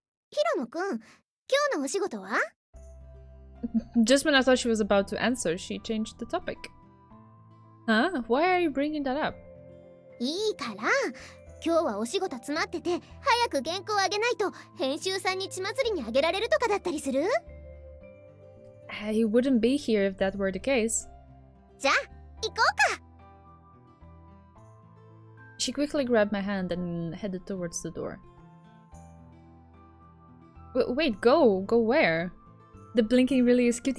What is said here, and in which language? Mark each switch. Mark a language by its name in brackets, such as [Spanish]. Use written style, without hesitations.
[Japanese] 平野くん、今日のお仕事は？ [English] Just when I thought she was about to answer, she changed the topic. Huh? Why are you bringing that up? [Japanese] いいから、今日はお仕事詰まってて早く原稿あげないと編集さんに血祭りにあげられるとかだったりする？ [English] You wouldn't be here if that were the case. [Japanese] じゃあ、行こうか。 [English] She quickly grabbed my hand and headed towards the door. Wait, go where? The blinking really is cute.